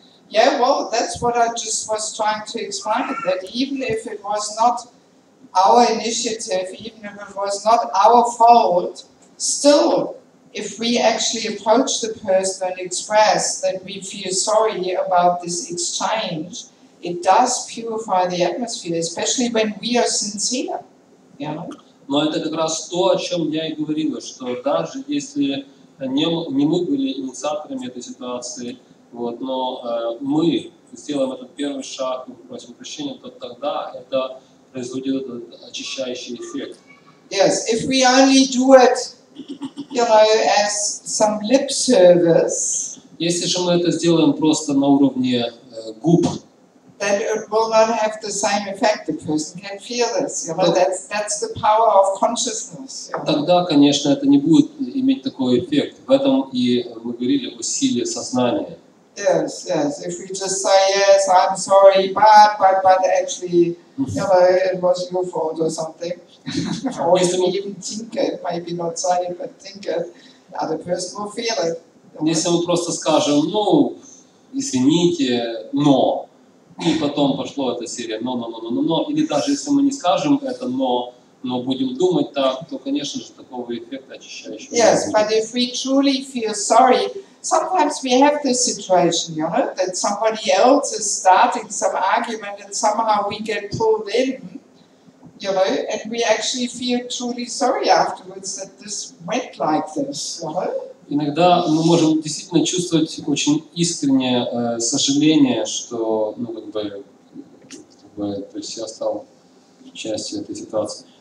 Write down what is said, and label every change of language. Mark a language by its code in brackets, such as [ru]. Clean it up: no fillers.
[en] Yeah, well, that's what I just was trying to explain, that even if it was not our initiative, even if it was not our fault, still, if we actually approach the person and express that we feel sorry about this exchange, it does purify the atmosphere, especially when we are sincere, you know? [ru] Но это как раз то, о чем я и говорила, что даже если не мы были инициаторами этой ситуации, вот, но мы сделаем этот первый шаг и попросим прощения, то тогда это производит этот очищающий эффект. [en] Yes, if we only do it, you know, as some lip service, [ru] если же мы это сделаем просто на уровне губ, [en] then it will not have the same effect. The person can feel this. You know, that's the power of consciousness. You know? [ru] Тогда, конечно, это не будет иметь такой эффект. В этом и мы говорили о силе сознания. [en] Yes, yes. If we just say yes, I'm sorry, but actually, you know, it was your fault or something, or if we even think it, maybe not say it, but think it, the other person will feel it. [ru] Если мы просто скажем, ну, извините, но, и потом пошло эта серия но, или даже если мы не скажем это но будем думать так, то, конечно же, такого эффекта очищающего не [en] Yes, but if we truly feel sorry, sometimes we have this situation, you know, that somebody else is starting some argument and somehow we get pulled in, you know, and we actually feel truly sorry afterwards that this went like this, you know. [ru] Иногда мы можем действительно чувствовать очень искреннее сожаление, что, ну, как бы, то есть я стал частью этой ситуации.